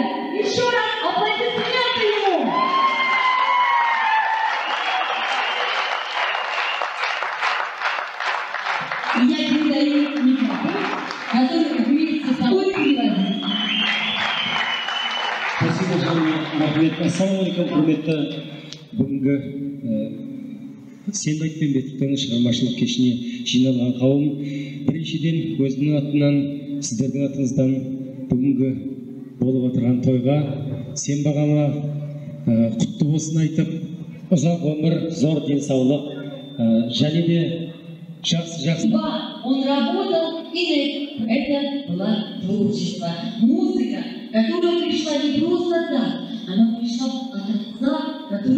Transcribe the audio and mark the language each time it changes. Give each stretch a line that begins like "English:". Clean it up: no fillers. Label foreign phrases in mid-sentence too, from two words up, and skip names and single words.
Russian: Еще раз аплодисменты ему! Я передаю микрофон, который вместе со мной переводит. Спасибо, Махмет.
Arabic: السلام عليكم,
Kazakh: құрметті бүгінгі Сенбай Айпенбетовтың шығармашылық кешіне жиналған қауым. Біріншіден өзінің атынан, сіздердің атыңыздан бүгінгі болып отырған тойға Сенбағама құтты болсын айтып, ұзақ өмір, зор денсаулық, және де жақсы.
Russian: Он работал, и это было творчество. Музыка, которая пришла не просто так, она пришла от отца